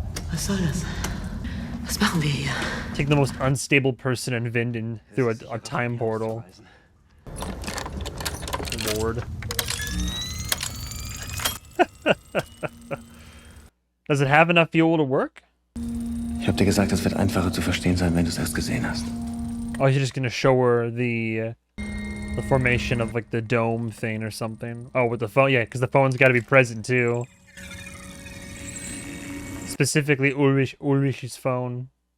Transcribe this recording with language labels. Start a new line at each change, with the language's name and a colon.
German: Was soll das? Was machen wir hier?
English: Take the most unstable person in Winden through a time portal. Lord. Does it have enough fuel to work?
German: Ich hab dir gesagt, es wird einfacher zu verstehen sein, wenn du es erst gesehen hast.
English: Oh, you're just gonna show her the formation of like the dome thing or something. Oh, with the phone, yeah, because the phone's got to be present too. Specifically Ulrich's phone.